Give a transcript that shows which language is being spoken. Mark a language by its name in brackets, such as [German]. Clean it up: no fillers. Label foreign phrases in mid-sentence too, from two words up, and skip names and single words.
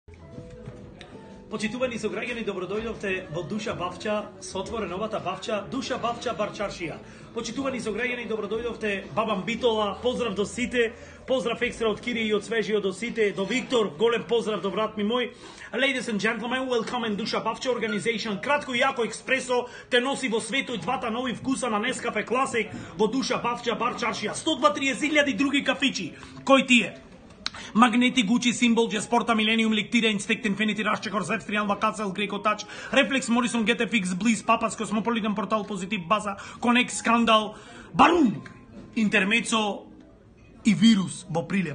[Macedonian] Почитувани сограѓани, добродојдовте во Душа Бавча, со отвореновата Бавча, Душа Бавча бар чаршија. Почитувани сограѓани, добродојдовте Бабам Битола, поздрав до сите, поздрав екстра од Кири и од Свежио до сите, до Виктор, голем поздрав до брат ми мој. [English] Ladies and gentlemen, welcome in Душа Бавча organization. [Macedonian] Кратко и јако експресо те носи во светот двата нови вкуса на Нескафе Класик во Душа Бавча бар чаршија. 130.000 други кафичи. Кој тие? Магнети, Гучи, Симбол, Джеспорта, Millennium, Лектира, Инстект, Infinity, Rush, Корзет, Стриан, Вакацел, Греко Тач, Рефлекс, Морисон, GTFX, Близ, Папац, Космополитен портал, Позитив, База, Конект, Скандал, Барум, Интермецо и Вирус во прилеп.